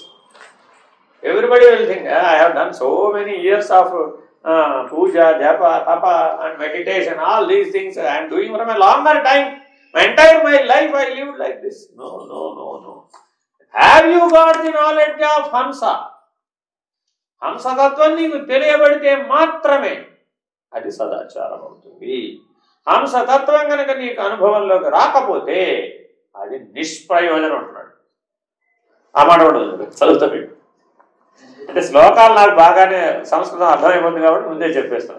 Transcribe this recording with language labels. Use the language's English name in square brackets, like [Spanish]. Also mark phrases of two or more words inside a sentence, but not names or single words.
[English] Everybody will think, I have done so many years of puja, japa, tapa and meditation, all these things I am doing from a longer time. My life I lived like this. No. Have you got the knowledge of Hamsa? [Telugu] హంస తత్వం నీకు తెలియబడితే మాత్రమే అది సదాచారం అవుతుంది. హంస తత్వం కనుక నీకు అనుభవంలోకి రాకపోతే అది నిష్ప్రయోజనం అంటున్నాడు. ఆ మాట చదువుతాడు. అంటే శ్లోకాలు నాకు బాగానే సంస్కృతం అర్థమైపోతుంది కాబట్టి ముందే చెప్పేస్తాను.